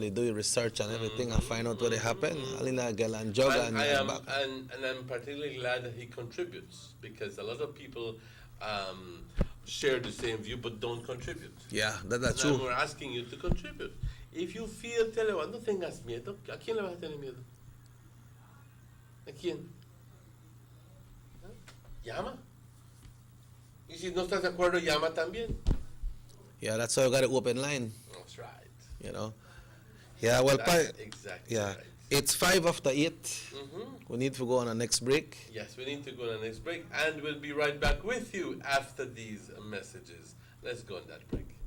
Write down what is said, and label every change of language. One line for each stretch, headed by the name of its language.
English: They do your research and everything and find out what happened. Alina girl and jog and I'm particularly glad that he contributes, because a lot of people share the same view but don't contribute. Yeah, that's true. true. We're asking you to contribute. If you feel,
Spanish: no tengas miedo. ¿A quién le vas a tener miedo? ¿A quién? Llama. Y si no estás de acuerdo, llama también.
English: Yeah, that's how you got an open line. That's right. You know. Yeah, well, That's exactly yeah. right. It's 8:05. We need to go on our next break. Yes, we need to go on the next break, and we'll be right back with you after these messages. Let's go on that break.